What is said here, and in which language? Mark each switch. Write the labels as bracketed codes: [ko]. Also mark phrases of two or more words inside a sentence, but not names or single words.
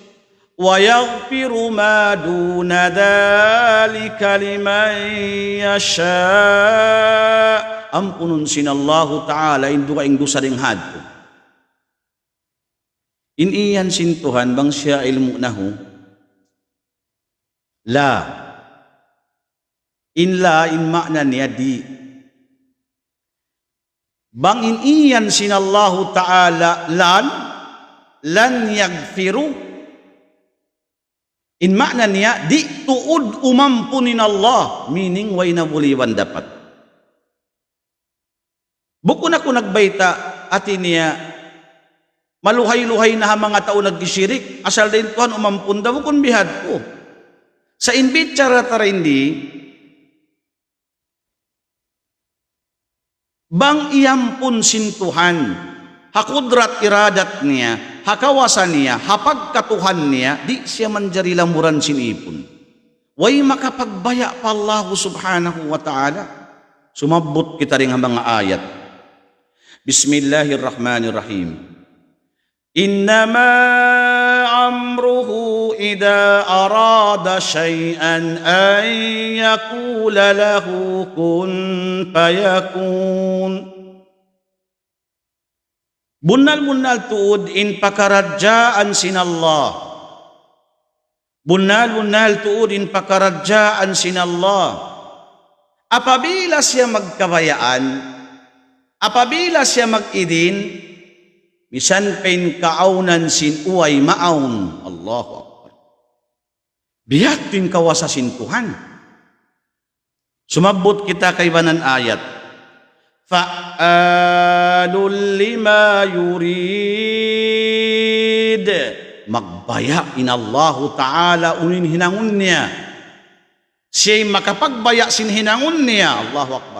[ar] ويغفر ما دون ذلك لمن يشاء. [tsg] Ampunun sinallahu ta'ala indu ka ing dusa ding hadto. In iyan sintuhan bang siya ilmu nahu. La. In makna niya di. Bang in iyan sinallahu ta'ala [ar] لن يغفر. [tsg] In makna niya, di tuud umampunin Allah, meaning way na buliwan dapat. Bukun ako nagbayta, ati niya, maluhay-luhay na mga tao nagkisirik, asal din Tuhan umampun daw kung bihad ko. Sa inbitsara tarindi, bang iyampun sintuhan, hakudrat iradat niya, hakawasan niya, hapagkatuhan niya, di siya manjari lamuran sinipon. Way makapagbaya pa [ar] الله سبحانه وتعالى. [tsg] Sumabot kita rin ang mga ayat. [ar] بسم الله الرحمن الرحيم. إنما أمره إذا أراد شيئا أن يقول له كن فيكون. [tsg] Bunnal tuud in pakaradyaan sinallah. Bunnal tuud in pakaradyaan sinallah. Apabila siya magkabayaan, apabila siya mag-idin, misan pen kaaunan sin uway maaun. [ar] الله أكبر. [tsg] Bihat tin kawasasin Tuhan. Sumabot kita kay banan ayat. [ar] فعال لما يريد. [tsg] Magbaya inallahu ta'ala unin hinangun niya. Siya'y makapagbaya sin hinangun niya. [ar] الله أكبر.